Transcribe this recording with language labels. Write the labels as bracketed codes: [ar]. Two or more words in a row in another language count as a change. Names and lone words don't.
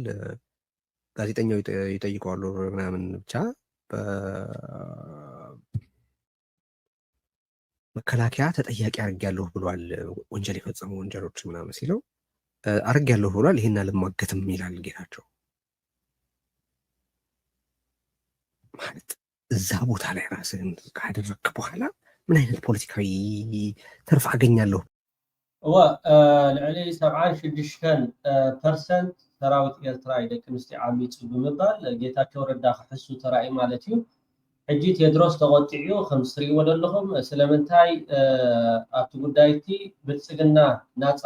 [am] ጋዜጠኛው ይጠይቀዋል ምናምን ብቻ መከላከያ ተጠያቂ አድርጌያለሁ ብሏል፣ ወንጀል የፈጸሙ ወንጀሎች ምናምን ሲለው አድርጌያለሁ ብሏል፣ ይሄን አልማገትም ይላል ጌታቸው። ማለት እዛ ቦታ ላይ ራስህን ካደረግክ በኋላ ምን አይነት ፖለቲካዊ ትርፍ አገኛለሁ? [ti] ልዕሊ 76% ሰራዊት ኤርትራ ደቂ ኣንስትዮ ዓሚፁ ብምባል ጌታቸው ረዳ ክሕሱ ተራእዩ ማለት እዩ። ሕጂ ቴድሮስ ተቆጢዑ ከም ትሪእዎ ዘለኹም ስለምንታይ ኣብቲ ጉዳይቲ ብልፅግና ናፃ